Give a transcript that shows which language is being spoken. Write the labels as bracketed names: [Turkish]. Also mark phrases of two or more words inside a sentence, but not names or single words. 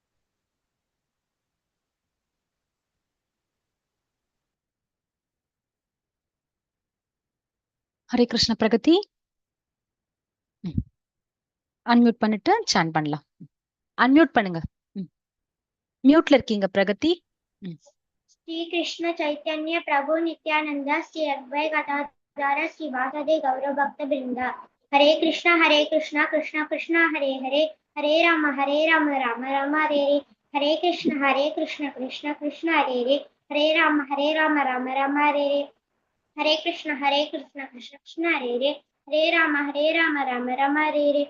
[Sanskrit] हरे कृष्ण பிரகதி. [Tamil] அன்மியூட் பண்ணிட்டு சாண்ட் பண்ணலாம். அன்மியூட் பண்ணுங்க. மியூட்ல இருக்கீங்க பிரகதி. [Sanskrit] श्री कृष्ण चैतन्य प्रभु नित्यानंद श्री अद्वैत गदाधर श्रीवासादि गौरव भक्त वृंदा. हरे कृष्णा कृष्णा कृष्णा हरे हरे, हरे राम राम राम हरे हरे. हरे कृष्णा कृष्णा कृष्णा हरे हरे, हरे राम राम राम हरे हरे. हरे कृष्णा कृष्णा कृष्णा हरे हरे, हरे राम राम राम हरे हरे.